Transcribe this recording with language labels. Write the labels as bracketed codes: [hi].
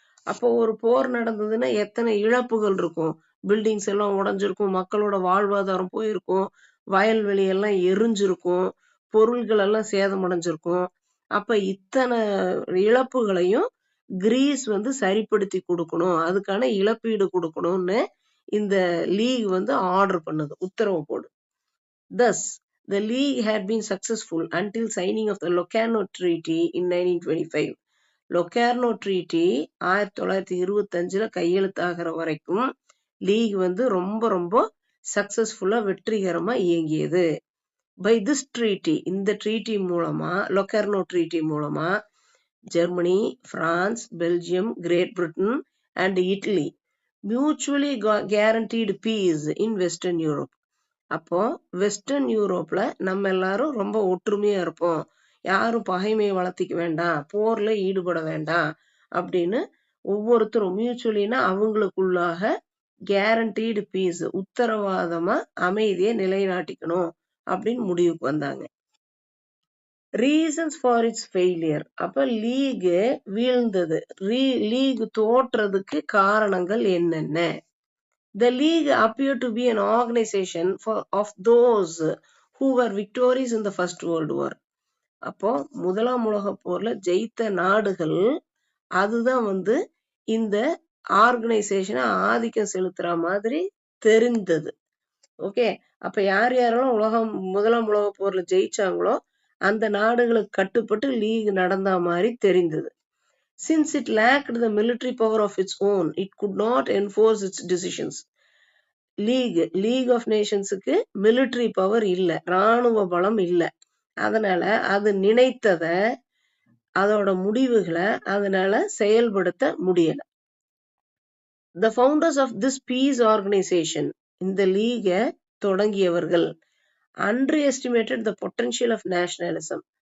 [ta] அப்போ ஒரு போர் நடந்ததுன்னா எத்தனை இழப்புகள் இருக்கும், பில்டிங்ஸ் எல்லாம் உடைஞ்சிருக்கும், மக்களோட வாழ்வாதாரம் போயிருக்கும், வயல்வெளி எல்லாம் எரிஞ்சிருக்கும், பொருள்கள் எல்லாம் சேதமடைஞ்சிருக்கும். அப்ப இத்தனை இழப்புகளையும் கிரீஸ் சரிப்படுத்தி கொடுக்கணும், அதுக்கான இழப்பீடு கொடுக்கணும்னு இந்த லீக் ஆர்டர் பண்ணுது, உத்தரவு போடு. [en] Thus, the league had been successful until signing of the Locarno Treaty in 1925. [ta] லொக்கார்னோ treaty 1925 கையெழுத்தாகிற வரைக்கும் லீக் ரொம்ப ரொம்ப சக்சஸ்ஃபுல்லா வெற்றிகரமா இயங்கியது. [en] by this treaty, [ta] இந்த ட்ரீட்டி மூலமா, லொக்கார்னோ ட்ரீட்டி மூலமா [en] Germany, France, Belgium, great Britain and Italy mutually guaranteed peace in western Europe. [ta] அப்போ western யூரோப்ல நம்ம எல்லாரும் ரொம்ப ஒற்றுமையா இருப்போம், யாரும் பகைமையை வளர்த்திக்க வேண்டாம், போர்ல ஈடுபட வேண்டாம் அப்படின்னு ஒவ்வொருத்தரும் மியூச்சுவலினா அவங்களுக்குள்ளாக கேரண்டீடு பீஸ், உத்தரவாதமா அமைதியை நிலைநாட்டிக்கணும் அப்படின்னு முடிவுக்கு வந்தாங்க. [en] Reasons for its failure. [ta] அப்ப லீக் வீழ்ந்தது, லீக் தோற்றதுக்கு காரணங்கள் என்னென்ன? [en] The league appeared to be an organization of those who were victorious in the First World War. [ta] அப்போ முதலாம் உலக போர்ல ஜெயித்த நாடுகள் அதுதான் இந்த ஆர்கனைசேஷனை ஆதிக்கம் செலுத்துற மாதிரி தெரிந்தது. ஓகே, அப்ப யார் யாரெல்லாம் முதலாம் உலக போர்ல ஜெயிச்சாங்களோ அந்த நாடுகளுக்கு கட்டுப்பட்டு லீக் நடந்த மாதிரி தெரிந்தது. [en] Since it lacked the military power of its own, it could not enforce its decisions. [ta] League of நேஷன்ஸுக்கு military power இல்ல, ராணுவ பலம் இல்ல, அதனால அது நினைத்தத, அதோட முடிவுகளை அதனால செயல்படுத்த முடியல. [en] The founders of this peace organization, [ta] இந்த லீக தொடங்கியவர்கள், [en] underestimated the potential of nationalism.